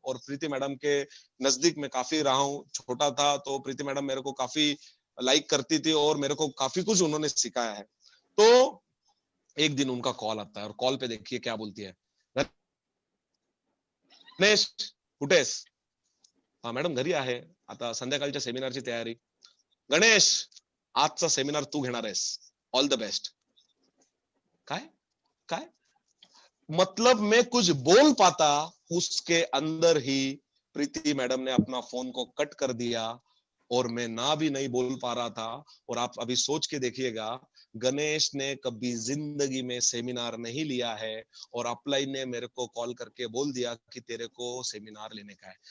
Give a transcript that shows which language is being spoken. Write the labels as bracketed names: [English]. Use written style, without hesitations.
[Hindi] और प्रीति मैडम के नजदीक में काफी रहा हूँ, छोटा था तो प्रीति मैडम मेरे को काफी लाइक करती थी और मेरे को काफी कुछ उन्होंने सिखाया है. तो एक दिन उनका कॉल आता है और कॉल पे देखिए क्या बोलती है, [Marathi] गणेश कुठेस? हा मॅडम घरी आहे, आता संध्याकाळच्या सेमिनारची तयारी. गणेश आजचा सेमिनार तू घेणार आहेस, [English] All the best. [Hindi] काय काय मतलब मैं कुछ बोल पाता उसके अंदर ही प्रीति मैडम ने अपना फोन को कट कर दिया और मैं ना भी नहीं बोल पा रहा था. और आप अभी सोच के देखिएगा, गणेश ने कभी जिंदगी में सेमिनार नहीं लिया है और अपलाइन ने मेरे को कॉल करके बोल दिया कि तेरे को सेमिनार लेने का है.